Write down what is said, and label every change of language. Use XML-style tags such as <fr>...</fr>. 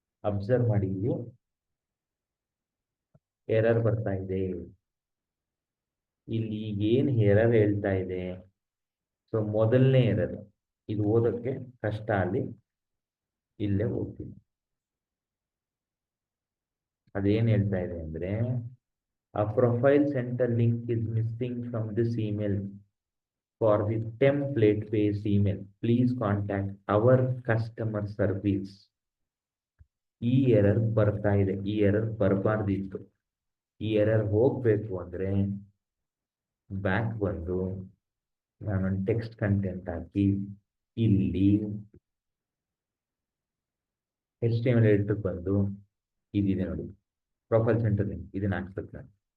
<kn>Observe ಮಾಡಿ, ಇಲ್ಲಿ error ಬರ್ತಾ ಇದೆ. ಇಲ್ಲಿ ಏನು ಎರರ್ ಹೇಳ್ತಾ ಇದೆ? ಸೊ ಮೊದಲನೇ ಎರರ್, ಇದು ಓದೋಕ್ಕೆ ಕಷ್ಟ, ಅಲ್ಲಿ ಇಲ್ಲೇ ಹೋಗ್ತೀನಿ. ಅದೇನು ಹೇಳ್ತಾ ಇದೆ ಅಂದರೆ,</kn> <en>a profile center link is missing from this email. For the template based email, please contact our customer service.</en> <kn>ಈ ಎರರ್ ಬರ್ತಾ ಇದೆ. ಈ ಎರರ್ ಬರಬಾರ್ದಿತ್ತು. ಈ ಎರರ್ ಹೋಗ್ಬೇಕು ಅಂದ್ರೆ ಬ್ಯಾಕ್ ಬಂದು ನಾನೊಂದು ಟೆಕ್ಸ್ಟ್ ಕಂಟೆಂಟ್ ಹಾಕಿ ಇಲ್ಲಿ HTML ಎಡಿಟರ್ ಬಂದು ಇದಿದೆ ನೋಡಿ, ಪ್ರೊಫೈಲ್ ಸೆಂಟರ್ ಇದನ್ನ ಹಾಕ್ಬೇಕು ನಾನು.</kn>